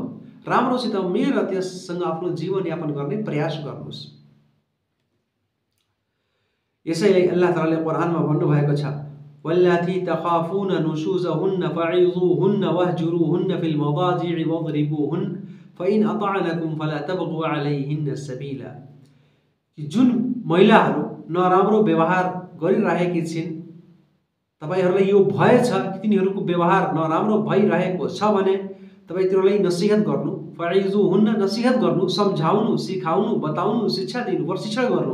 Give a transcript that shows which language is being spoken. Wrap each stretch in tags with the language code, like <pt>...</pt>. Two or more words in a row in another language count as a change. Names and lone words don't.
<ne>राम्रोसित मेल र त्यससँग आफ्नो जीवनयापन गर्ने प्रयास गर्नुहोस्। यसैले अल्लाह तालाले कुरानमा भन्नुभएको छ</ne> <ar>واللاتي تخافون نشوزهن فعظوهن واهجروهن في المضاجع واضربوهن فإن أطعنكم فلا تبغوا عليهن سبيلا.</ar> <ne>जुन महिलाहरू नराम्रो व्यवहार गरिरहेकी छिन्, तपाईहरूलाई यो भय छ कि तिनीहरूको व्यवहार नराम्रो भइरहेको छ भने तपाईँ तिनीहरूलाई नसिहत गर्नु, फइज़ूहुन्न, नसिहत गर्नु, सम्झाउनु, सिकाउनु, बताउनु, शिक्षा दिनु, प्रशिक्षण गर्नु।</ne>